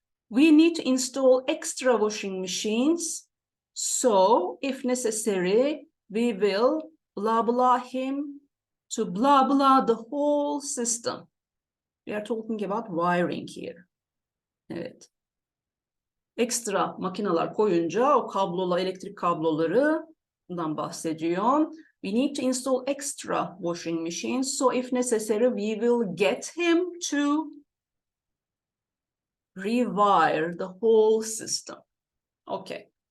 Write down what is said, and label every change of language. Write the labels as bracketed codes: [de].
[en] We need to install extra washing machines. So, if necessary, we will blah blah him to blah blah the whole system. We are talking about wiring here. [tr] Evet. Ekstra makineler koyunca o kablolar, elektrik kablolarından bahsediyor. [en] We need to install extra washing machines. So, if necessary, we will get him to rewire the whole system. Okay.